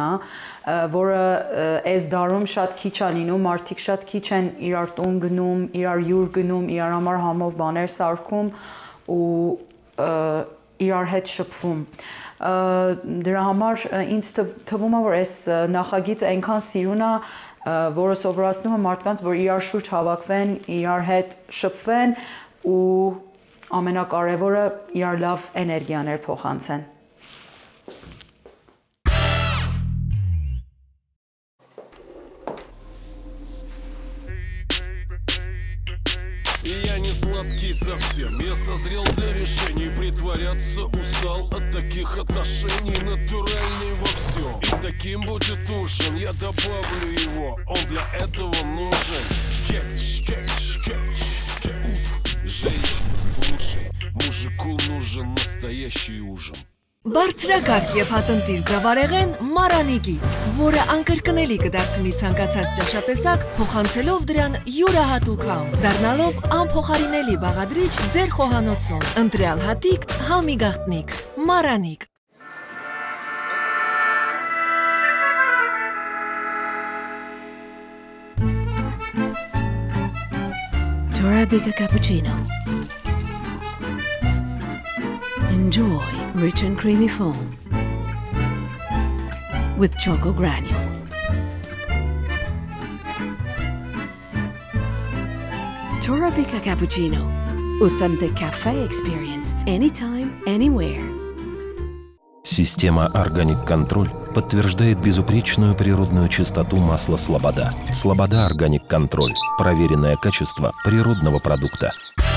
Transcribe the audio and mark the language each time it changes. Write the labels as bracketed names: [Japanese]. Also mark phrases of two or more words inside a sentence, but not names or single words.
[Armenian] է, որը այս դարում շատ քիչ է լինում, մարդիկ շատ քիչ են իրար տուն գնում, իրար հյուր գնում, իրար համար համով բաներ սարքում ու իրար հետ շփվում։ Դրա համար ինձ թվում է, որ այս նախագիծը այնքան սիրուն է, որը սովորացնում է մարդկանց, որ իրար շուրջ հավաքվեն, իրար հետ շփվեն ու ամենակարևորը իրար լավ էներգիաներ փոխանցեն։ [Russian] Я не сладкий совсем, я созрел для решений. Притворяться устал от таких отношений. Натуральный во всем, и таким будет ужин. Я добавлю его, он для этого нужен. Кетч, кетч, кетч, кетч. Женщина, слушай, мужику нужен настоящий ужин. [Armenian] Բարձրակարգ եւ հատնտիր ձավարեղեն Մարանի գից, որը անկրկնելի կդարձնի ցանկացած ճաշատեսակ, փոխանցելով դրան յուրահատուկ համ, դառնալով անփոխարինելի բաղադրիչ ձեր խոհանոցում։ Ընտրյալ հատիկ, համի գաղտնիք, Մարանի։ [English] Torabika cappuccino. Enjoy rich and creamy foam with choco granule. Torabika cappuccino. Authentic cafe experience anytime, anywhere. [Russian] Система Organic Control подтверждает безупречную природную чистоту масла Слобода. Слобода Organic Control. Проверенное качество природного продукта.